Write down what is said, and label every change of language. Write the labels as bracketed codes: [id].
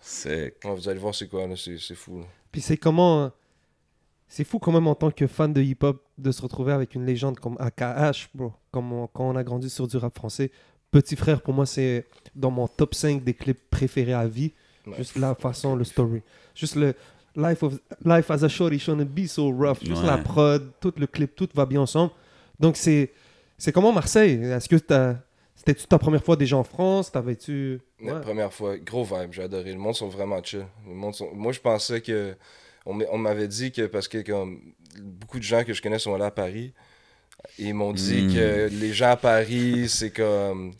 [en] Sick. [fr] Ouais, vous allez voir c'est quoi, là. C'est fou, là. Puis c'est comment... C'est fou quand même en tant que fan de hip-hop de se retrouver avec une légende comme AKH, bro. Quand on a grandi sur du rap français. Petit Frère, pour moi, c'est dans mon top 5 des clips préférés à vie. Ouais. Juste la façon, le story. Juste le [en] life as a shorty shouldn't be so rough. [fr] Juste Ouais. la prod, tout le clip, tout va bien ensemble. Donc c'est comment Marseille? Est-ce que c'était-tu ta première fois déjà en France? T'avais-tu... La Ouais. première fois, gros vibe, j'ai adoré. Le monde sont vraiment chill. Moi, je pensais que. On m'avait dit que, parce que comme beaucoup de gens que je connais sont allés à Paris, et ils m'ont dit que les gens à Paris, c'est comme.